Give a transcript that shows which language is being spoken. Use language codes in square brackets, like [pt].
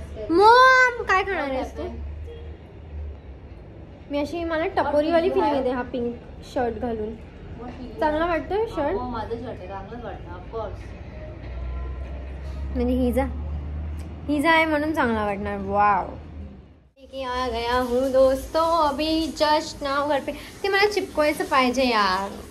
[mr] Maugham काय खाणार आहेस तू? मी अशी, मला टपोरीवाली फिलिंग येते हा पिंक शर्ट घालून. चांगला वाटतोय शर्ट? माझं शर्ट आहे, चांगलंच वाटतं ऑफकोर्स. म्हणजे हिजा आहे म्हणून चांगला वाटणार. [hi] वाव, आ गया हूँ दोस्तों अभी [en] just now [hi] घर पे. [mr] ते मला चिपकवायचं पाहिजे यार.